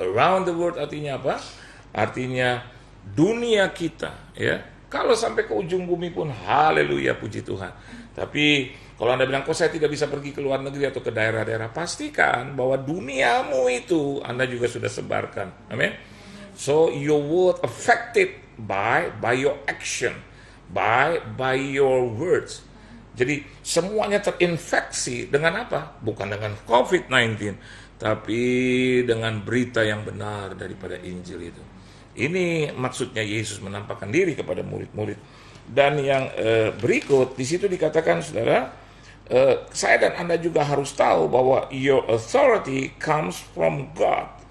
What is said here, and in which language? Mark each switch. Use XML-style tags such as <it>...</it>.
<en>Around the world</en> <id>artinya apa? Artinya dunia kita, ya. Kalau sampai ke ujung bumi pun, haleluya, puji Tuhan. Tapi kalau Anda bilang, kok saya tidak bisa pergi ke luar negeri atau ke daerah-daerah, pastikan bahwa duniamu itu Anda juga sudah sebarkan. Amin.</id> <en>So your word affected by your action, by your words.</en> <id>Jadi semuanya terinfeksi dengan apa? Bukan dengan COVID-19, tapi dengan berita yang benar daripada Injil itu. Ini maksudnya Yesus menampakkan diri kepada murid-murid. Dan yang berikut di situ dikatakan, saudara, saya dan Anda juga harus tahu bahwa</id> <en>your authority comes from God.</en>